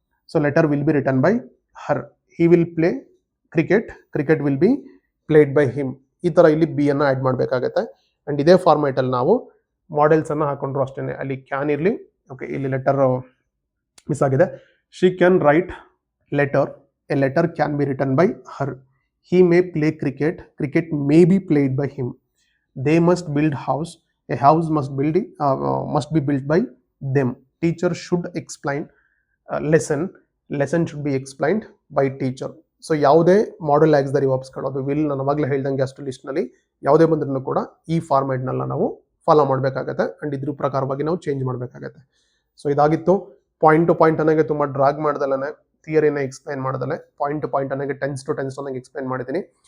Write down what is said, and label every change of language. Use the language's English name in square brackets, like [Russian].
[English] So letter will be written by her. He will play cricket, cricket will be played by him. [Kannada] ಈ ತರ ಇಲ್ಲಿ B ಅನ್ನ add ಮಾಡಬೇಕಾಗುತ್ತೆ. And ಇದೇ format ಅಲ್ಲಿ ನಾವು ಮಾಡೆಲ್ಸ್ ಅನ್ನ ಹಾಕೊಂಡ್ರು ಅಷ್ಟೇನೆ. ಅಲ್ಲಿ ಕ್ಯಾನ್ ಇರಲಿ. ಓಕೆ, ಇಲ್ಲಿ ಲೆಟರ್ ಮಿಸ್ ಆಗಿದೆ. [English] She can write letter, a letter can be written by her. He may play cricket, cricket may be played by him. They must build house, a house must be built by them. Teacher should explain lesson, lesson should be explained by teacher. [Kannada] So ಯಾವುದೇ model auxiliary ವರ್ಬ್ಸ್ಗಳು, ಅದು will ನಾನು ಅವಾಗಲೇ ಹೇಳ್ದಂಗೆ ಅಷ್ಟು ಲಿಸ್ಟ್ನಲ್ಲಿ ಯಾವುದೇ ಬಂದ್ರೂ ಕೂಡ ಈ ಫಾರ್ಮ್ಯಾಟ್ನೆಲ್ಲ ನಾವು ಫಾಲೋ ಮಾಡಬೇಕಾಗತ್ತೆ. ಅಂಡ್ ಇದ್ರ ಪ್ರಕಾರವಾಗಿ ನಾವು ಚೇಂಜ್ ಮಾಡಬೇಕಾಗತ್ತೆ. ಸೊ ಇದಾಗಿತ್ತು ಪಾಯಿಂಟ್ ಟು ಪಾಯಿಂಟ್ ಅನ್ನೋಗೆ ತುಂಬ drag ಮಾಡ್ದಲ್ಲೇ ಥಿಯರಿನ explain ಮಾಡಿದಲೆ point to point ಅನ್ನೋಗೆ tends to ಅನ್ನೋಗೆ explain ಮಾಡಿದ್ದೀನಿ.